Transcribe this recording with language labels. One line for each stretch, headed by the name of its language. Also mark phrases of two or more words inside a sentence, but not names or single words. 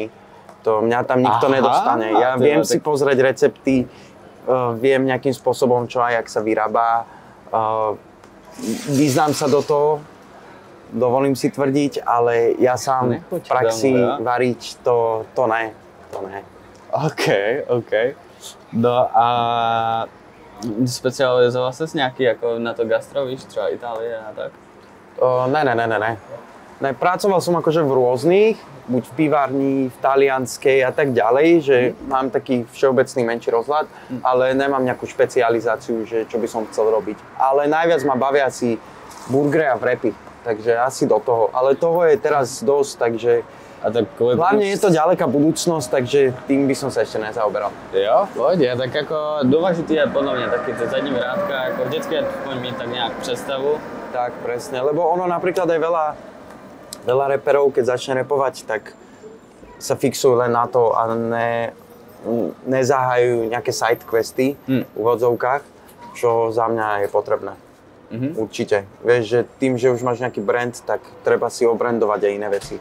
Slovak: Mňa tam nikto nedostane. Ja viem si pozrieť recepty, viem nejakým spôsobom čo aj, jak sa vyrába. Vyznám sa do toho, dovolím si tvrdiť, ale ja sám v praxi variť, to ne. OK.
Czech: No a specializoval ses nějaký jako na to gastro, víš, třeba Itálie a tak?
Slovak: Ne, pracoval som akože v rôznych, buď v pivárni, v talianskej a tak ďalej, že mám taký všeobecný menší rozhľad, ale nemám nejakú špecializáciu, že čo by som chcel robiť. Ale najviac ma bavia asi burgery a wrapy, takže asi do toho. Ale toho je teraz dosť, takže A tak hlavne je to ďaleká budúcnosť, takže tým by som sa ešte nezaoberal.
Czech: Jo, pohodě, tak jako důležitý je podle mě taky ty zadní vrátka, jako vždycky je mít tak nějak představu.
Slovak: Tak, presne, lebo ono napríklad aj veľa reperov, keď začne repovať, tak sa fixujú len na to a nezahajujú nejaké
English: side questy
Slovak: v úvodzovkách, čo za mňa je potrebné. Určite. Vieš, že tým, že už máš nejaký brand, tak treba si obrandovať aj iné veci.